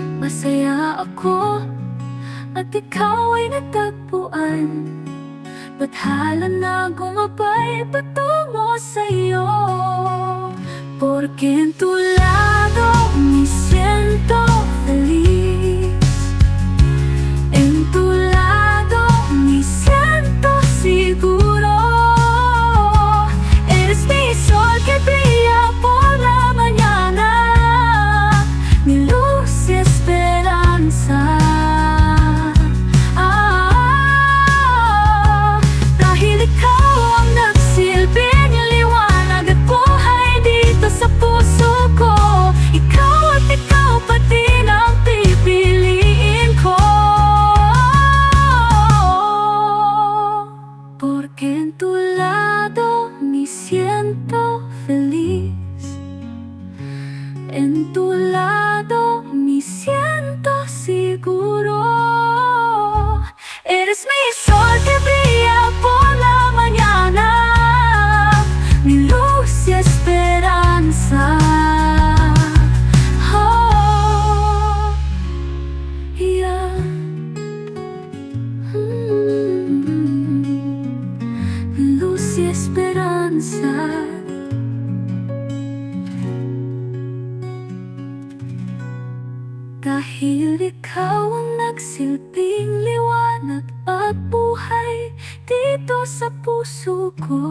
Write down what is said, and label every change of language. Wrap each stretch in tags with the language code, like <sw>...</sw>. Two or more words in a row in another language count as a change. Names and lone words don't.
<tl>masaya ako at ikaw ay natagpuan. Bathala na gumabay patungo sa'yo,</tl> <es>porque en tu lado me siento feliz. En tu lado me siento seguro. Eres mi sol que brilla por la mañana, mi luz y esperanza.</es> <tl>Dahil ikaw ang nagsilbing liwanag at buhay dito sa puso ko. Ikaw at ikaw pa din ang pipiliin ko,</tl> <es>porque en tu lado me siento feliz. En tu lado me siento seguro. Eres mi sol que brilla por la mañana, mi luz y esperanza.</es> <en>Oh, yeah.</en> <es>Mi luz y esperanza.</es> <tl>Dahil ikaw ang nagsilbing liwanag at buhay dito sa puso ko.</tl>